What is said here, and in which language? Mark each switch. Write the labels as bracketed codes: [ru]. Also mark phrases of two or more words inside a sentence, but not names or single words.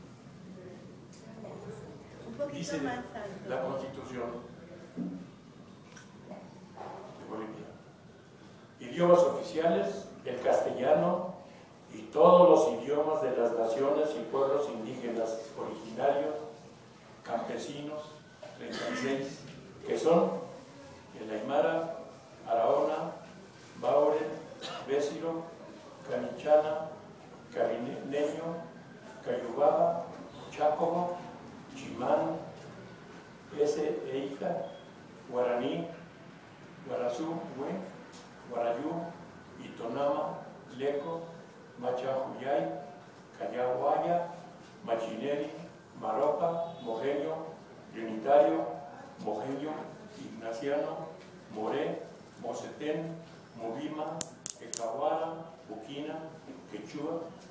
[es] Dice la Constitución de Bolivia: idiomas oficiales, el castellano y todos los idiomas de las naciones y pueblos indígenas originarios, campesinos, 36, que son el Aymara, Araona, Bauren, Bésiro, Canichana, Carineño, Cayubaba, Chácomo, Chimán, Eija, Guaraní, Guarazú, Guarayú, Itonama, Leco, Machajuyay, Cayaguaya, Machineri, Maropa, Mojeño, Trinitario, Mojeño, Ignaciano, Moré, Mocetén, Movima, Ecahuara, Buquina, Quechua,